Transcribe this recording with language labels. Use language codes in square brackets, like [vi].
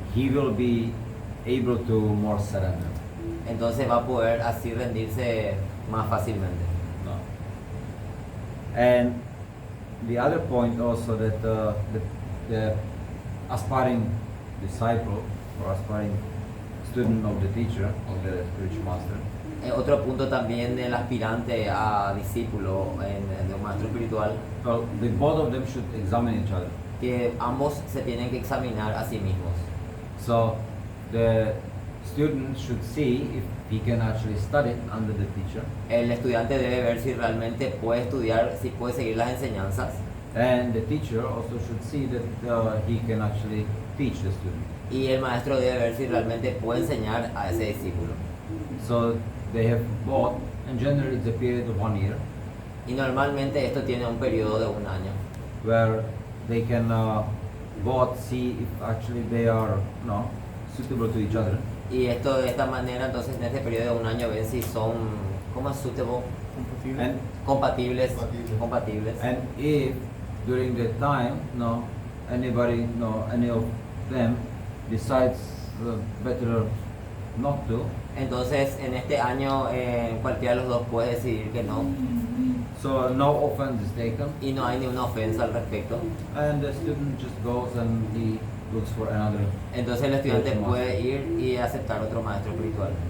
[en] He will be able to more surrender. [es] Entonces va a poder así rendirse más fácilmente. No. [en] And the other point also that the aspiring disciple or aspiring student of the teacher, of the spiritual master, [es] Otro punto también del aspirante a discípulo de un maestro espiritual, [en] well, both of them should examine each other. [es] que ambos se tienen que examinar a sí mismos. [en] So the student should see if he can actually study under the teacher, [es] El estudiante debe ver si realmente puede estudiar, si puede seguir las enseñanzas, [en] and the teacher also should see that he can actually teach the student. [es] y el maestro debe ver si realmente puede enseñar a ese discípulo. [en] So they have both, and generally it's a period of 1 year, [es] Y normalmente esto tiene un periodo de un año, [en] where they can both see if actually they are suitable to each other. [es] y esto de esta manera, entonces en este periodo de un año ven si son, ¿cómo es suitable? [en] And [es] Compatibles. Compatibles. [en] and if during that time any of them decides better not to, [es] Entonces en este año cualquiera de los dos puede decidir que no, [en] so no offense is taken, [es] y no hay ninguna ofensa al respecto. [en] and the student just goes and he looks for another. [es] Entonces el estudiante [en] Spiritual [es] puede [en] master. [es] ir y aceptar otro maestro espiritual.